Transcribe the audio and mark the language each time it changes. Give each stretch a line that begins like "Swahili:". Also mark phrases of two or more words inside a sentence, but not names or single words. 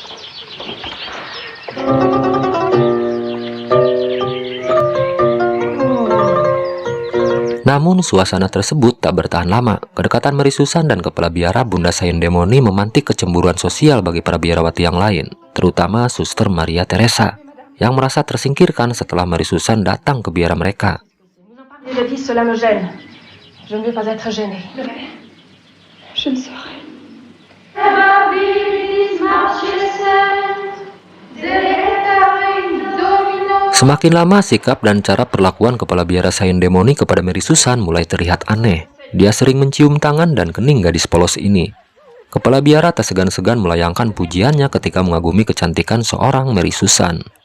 Indonesian: Namun suasana tersebut tak bertahan lama. Kedekatan Mary Susan dan kepala biara Bunda Saint Demoni memantik kecemburuan sosial bagi para biarawati yang lain, terutama Suster Maria Teresa, yang merasa tersingkirkan setelah Mary Susan datang ke biara mereka.
French: Je ne veux pas être gênée. Je le serai.
Indonesian: Semakin lama, sikap dan cara perlakuan kepala biara Saint Demoni kepada Mary Susan mulai terlihat aneh. Dia sering mencium tangan dan kening gadis polos ini. Kepala biara tak segan-segan melayangkan pujiannya ketika mengagumi kecantikan seorang Mary Susan.